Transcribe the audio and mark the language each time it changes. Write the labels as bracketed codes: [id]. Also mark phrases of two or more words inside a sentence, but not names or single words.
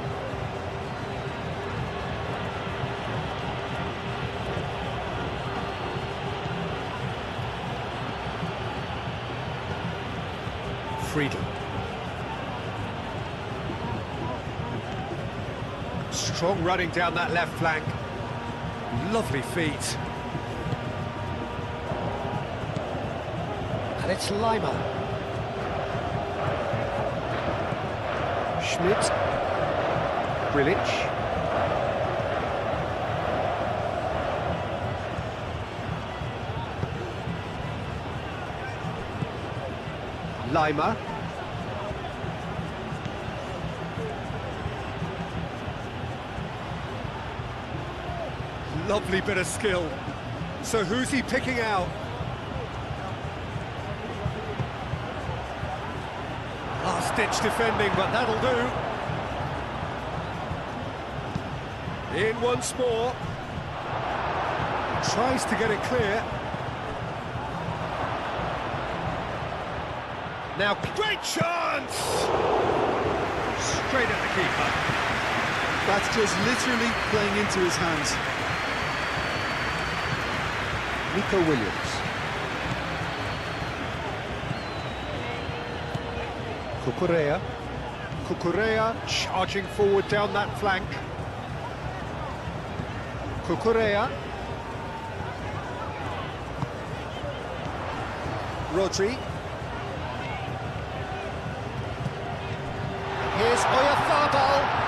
[en] Freedom. Strong running down that left flank. Lovely feet. And it's Lima. Schmidt. Grilic. Lima. Lovely bit of skill. So who's he picking out? Last-ditch defending, but that'll do. In once more. Tries to get it clear. Now, great chance! Straight at the keeper. That's just literally playing into his hands. Nico Williams. Cucurella. Cucurella charging forward down that flank. Cucurella. Rodri. Here's Oyarzabal.